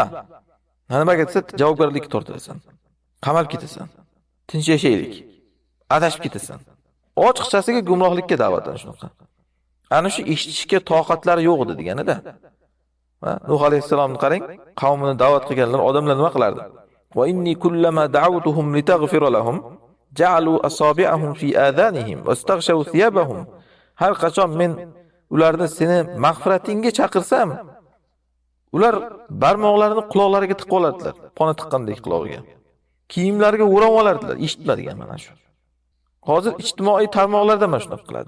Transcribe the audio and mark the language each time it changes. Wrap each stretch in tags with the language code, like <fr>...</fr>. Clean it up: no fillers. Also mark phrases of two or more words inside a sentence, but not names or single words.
<uz>Nimaga desa, javobgarlikka tortilasan. Qamalib ketasan. Tinch yashaylik. Adashib ketasan. Ochiqchasiga gumrohlikka da'vatdan shunaqa. Ana shu eshitishga toqatlari yo'q edi deganida. Nuh alayhisalomni qarang, qavmini da'vat qilganlar odamlar nima qilardi?</uz> <ar>وإني كلما دعوتهم لتغفر لهم جعلوا أصابعهم في آذانهم واستغشوا ثيابهم.</ar> <uz>Har qachon men ularni seni mag'firatingga chaqirsam, ular barmoqlarini quloqlariga tiqib oladilar, pona tiqqandek quloqiga. Kiyimlariga o'rab olardilar, eshitmadigan mana shu. Hozir ijtimoiy tarmoqlarda mana shunday qiladi.</uz>